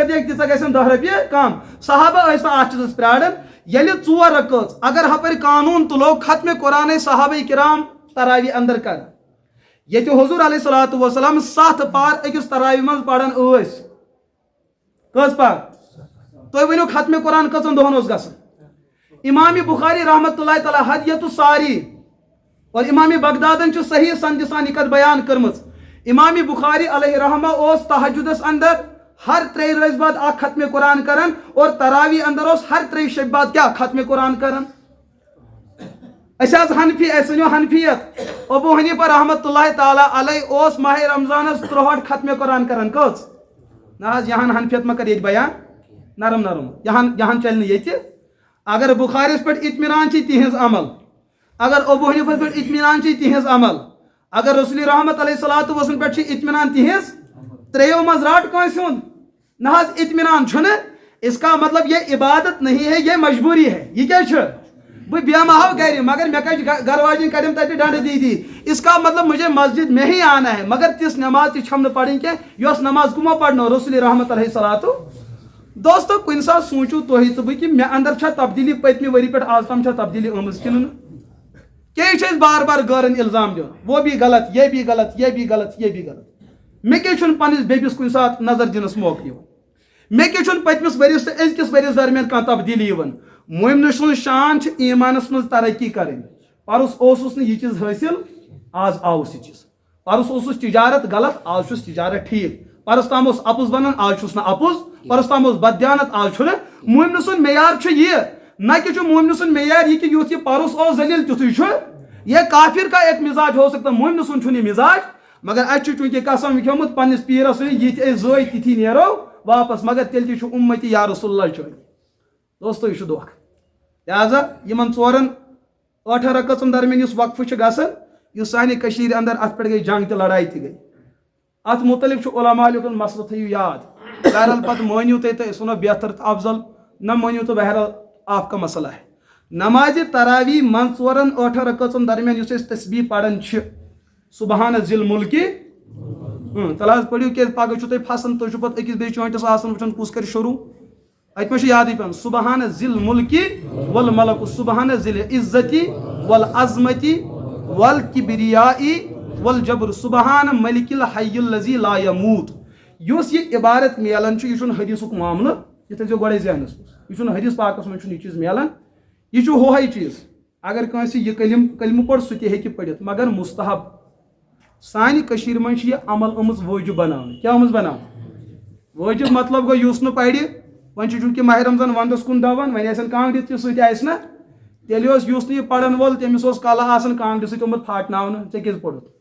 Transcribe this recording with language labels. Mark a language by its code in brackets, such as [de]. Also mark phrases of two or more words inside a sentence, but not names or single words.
[ks] دِکھ تیٖژاہ گژھن 10 رۄپیہِ کم صحابہ ٲسۍ نہٕ اتھ چیٖزس پیاران ییٚلہِ 4 رکعت اگر ہپٲرۍ قانوٗن تُلو ختمِ قرآنٕے صحابہ کرام تراویح اندر کران ییٚتہِ حضوٗر [ar] علیہ الصلوۃ والسلام [ks] 7 پار أکِس تراویح منٛز پران ٲسۍ کٔژ پار تُہۍ ؤنِو ختمِ قرآن کٔژن دۄہن اوس گژھان امام بخاری [ar] رحمۃ اللہ تعالیٰ [ks] حدیۃ الساری اور امام بغدادن چھُ صحیح سند سان یہ کتھ بیان کٔرمٕژ امام بخاری [ar] علیہ رحمہ [ks] اوس تہجدس اندر ہر 3 رٲژ بعد اکھ ختمِ قرآن کران اور تراویح اندر اوس ہر 3 شب بعد کیا ختمِ قرآن کران أسۍ حظ حنفی اَسہِ ؤنِو حنفیت ابو حنیفہ [ar] رحمۃ اللہ تعالیٰ علیہ [ks] اوس ماہ رمضانس 63 ختمِ قرآن کران کٔژ نہ حظ یہان حنفیت ما کر ییٚتہِ بیان نرم نرم یہان چلہِ نہٕ ییٚتہِ اگر بخارِس پٮ۪ٹھ اطمینان چھِ تِہنٛز عمل اگر ابو حنیفس پٮ۪ٹھ اطمینان چھِ تِہنٛز عمل اگر رسول رحمت [ar] علیہ الصلوۃ والسلام [ks] پٮ۪ٹھ چھِ اطمینان تِہنٛز 3 منٛز رٹ کٲنٛسہِ ہُنٛد نہ حظ اطمینان چھُنہٕ [ur] اس کا مطلب یہ عبادت نہیں ہے یہ مجبوری ہے [ks] یہ کیا چھُ بہٕ بیٚہمہٕ ہاو گرِ مگر مےٚ کَتہِ گھر واجِنۍ کَرٮ۪م تَتہِ ڈنڈٕ دیٖدی [ur] اس کا مطلب مجھے مسجد میں ہی آنا ہے [ks] مگر تِژھ نماز تہِ چھَم نہٕ پرٕنۍ کینٛہہ یۄس نماز کٕمو پرنو رسول رحمت [ar] علیہ الصلوۃ [ks] دوستو کُنہِ ساتہٕ سوٗنٛچِو تُہۍ تہٕ بہٕ کہِ مےٚ اندر چھا تبدیٖلی پٔتمہِ ؤری پٮ۪ٹھ آز تام چھا تبدیٖلی آمٕژ کِنہٕ نہٕ کیٛازِ چھِ أسۍ بار بار غٲرن الزام دِوان [ur] وہ بھی غلط یہ بھی غلط یہ بھی غلط یہ بھی غلط [ks] مےٚ کیٛازِ چھُنہٕ پننِس بیٚبِس کُنہِ ساتہٕ نظر دِنس موقعہٕ یِوان مےٚ کیٛازِ چھُنہٕ پٔتمِس ؤرِیَس تہٕ أزکِس ؤرِیَس درمیان کانٛہہ تبدیٖلی یِوان مُمنہٕ سُنٛد شان چھِ ایٖمانس منٛز ترقی کَرٕنۍ پرُس اوسُس نہٕ یہِ چیٖز حٲصِل آز آوُس یہِ چیٖز پرُس اوسُس تجارت غلط آز چھُس تجارت ٹھیٖک پرُس تام اوس اپُز بنان آز چھُس نہٕ اپُز پرُس تام اوس بددیانت آز چھُنہٕ مُمنہٕ سُنٛد معیار چھُ یہِ نہ کہِ چھُ مُمنہٕ سُنٛد معیار یہِ کہِ یُتھ یہِ پرُس اوس ذلیٖل تیُتھُے چھُ [ur] یہ کافر کا ایک مزاج ہو سکتا [ks] مُمنہٕ سُنٛد چھُنہٕ یہِ مزاج مگر اَسہِ چھُ چوٗنٛکہِ قسم کھیوٚمُت پننِس پیٖرس سۭتۍ یِتھ أسۍ زٲے تِتھی نیرو واپس مگر تیٚلہِ تہِ چھُ اُمتی [ar] یا رسول اللہ [ks] چٲنۍ دوستو یہِ چھُ دھوکہٕ لہذا یِمن 8 رکعژن درمیان یُس وقفہٕ چھُ گژھان یُس سانہِ کٔشیٖرِ اندر اتھ پٮ۪ٹھ گٔے جنگ تہِ لڑایہِ تہِ گٔے اتھ متعلق چھُ علماء لیُکھُن مسلہٕ تھٲیِو یاد بہرحال پتہٕ مٲنِو تُہۍ تہٕ أسۍ ونو بہتر تہٕ افضل نہ مٲنِو تہٕ بہرحال [ur] آپ کا مسئلہ ہے [ks] نمازِ تراویح منٛز 8 رکعژن درمیان یُس أسۍ تسبیح پران چھِ [ar] سبحان ذی الملکہِ [ks] تل حظ پٔرِو کیازِ پگہہ چھُو تُہۍ پھسان تُہۍ چھُو پتہٕ أکِس بیٚیِس چٲنٛٹِس آسان وٕچھان کُس کرِ شروٗع اتہِ ما چھُ یادٕے پیٚوان [ar] سبحان ذی الملکہِ والملک سبحان ذی العزتی والعظمتی والکبریائی والجبر سبحان ملک الحی الذی لا یموت [ks] یُس یہِ عبارت میلان چھُ یہِ چھُنہٕ حدیثُک معاملہٕ یہِ تھٲیزیو گۄڈے ذہنس منٛز یہِ چھُنہٕ حدیث پاکس منٛز چھُنہٕ یہِ چیٖز میلان یہِ چھُ ہوہے چیٖز اگر کٲنٛسہِ یہِ کلمہٕ پوٚر سُہ تہِ ہیٚکہِ پٔرِتھ مگر مستحب سانہِ کٔشیٖرِ منٛز چھِ یہِ عمل آمٕژ وٲجِب بناونہٕ کیٛاہ آمٕژ بناونہٕ وٲجِب مطلب گوٚو یُس نہٕ پرِ وۄنۍ چھُ چوٗنٛکہِ ماہِ رمضان ونٛدس کُن دون وۄنۍ آسن کانٛگرِ تہِ سۭتۍ آسہِ نا تیٚلہِ اوس یُس نہٕ یہِ پرن وول تٔمِس اوس کلہٕ آسان کانٛگرِ سۭتۍ آمُت پھاٹناونہٕ ژےٚ کیٛازِ پوٚرُتھ